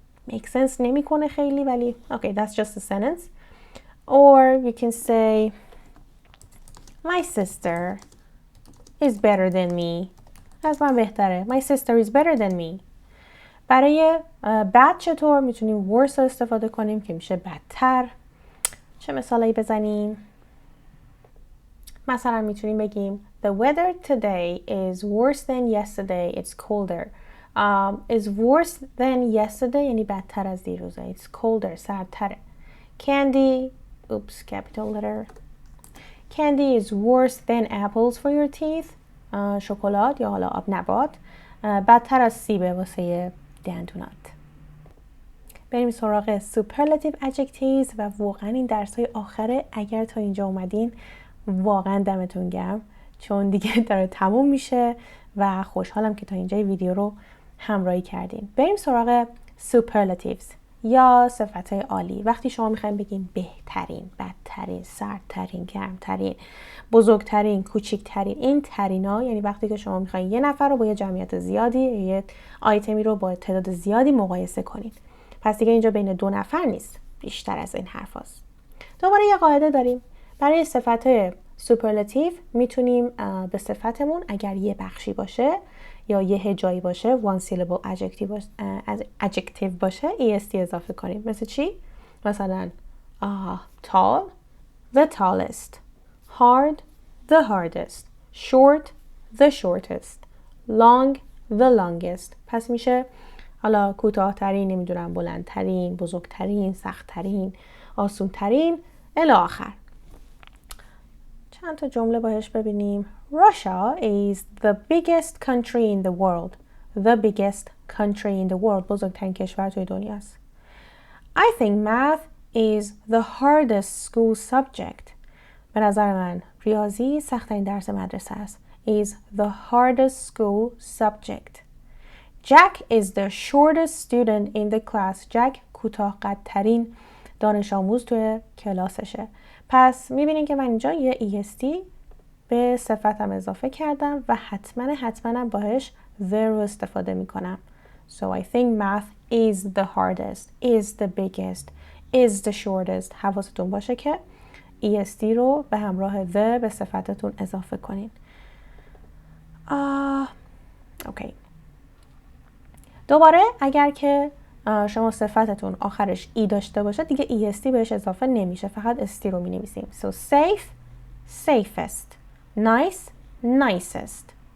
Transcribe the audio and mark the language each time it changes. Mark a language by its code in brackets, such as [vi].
[en] make sense [fa] نمیکنه خیلی، ولی [en] okay, that's just a sentence. Or you can say my sister is better than me. [fa] از من بهتره. [en] My sister is better than me. [fa] برای bad چطور میتونیم worse رو استفاده کنیم که میشه بدتر. چه مثالی بزنیم؟ مثلا میتونیم بگیم [en] the weather today is worse than yesterday. It's colder. Is worse than yesterday [fa] یعنی بدتر از دیروزه. [en] It's colder سردتره. Candy, oops, capital letter. Candy is worse than apples for your teeth. [fa] شکلات یا حالا آب نبات بدتر از سیبه واسه دندونات. بریم سراغ [en] superlative adjectives [fa] و واقعا این درس‌های آخره. اگر تا اینجا اومدین واقعا دمتون گرم، چون دیگه داره تموم میشه و خوشحالم که تا اینجا ویدیو رو همراهی کردین. بریم سراغ superlatives یا صفت‌های عالی. وقتی شما میخواین بگین بهترین، بدترین، سردترین، گرمترین، بزرگترین، کوچکترین، این ترینا یعنی وقتی که شما میخواین یه نفر رو با یه جمعیت زیادی، یه آیتمی رو با تعداد زیادی مقایسه کنین. پس دیگه اینجا بین دو نفر نیست، بیشتر از این حرف هست. دوباره یه قاعده داریم. برای صفت‌های سوپرلاتیو میتونیم به صفتمون اگر یه بخشی باشه یا یه هجایی باشه [en] one syllable adjective [fa] باشه est اضافه کنیم. مثل چی؟ مثلا [en] tall the tallest, hard the hardest, short the shortest, long the longest. [fa] پس میشه حالا کوتاه‌ترین، نمیدونم بلندترین، بزرگترین، سخت‌ترین، آسون‌ترین الی آخر. چند تا جمله باهاش ببینیم. [en] Russia is the biggest country in the world. The biggest country in the world. [fa] بزرگترین کشور توی دنیاست. [en] I think math is the hardest school subject. [fa] به نظر من ریاضی سخت‌ترین درس مدرسه است. [en] Is the hardest school subject. Jack is the shortest student in the class. [fa] Jack کوتاه قدترین دانش آموز توی کلاسشه. پس میبینین که من اینجا یه est به صفتم اضافه کردم و حتما باهش the رو استفاده میکنم. [en] So I think math is the hardest, is the biggest, is the shortest. [fa] حواستون باشه که est رو به همراه the به صفتتون اضافه کنین. اوکی. دوباره اگر که شما صفتتون آخرش ای داشته باشه دیگه est بهش اضافه نمیشه، فقط است رو می نویسیم. [en] So safe, safest, nice, nicest.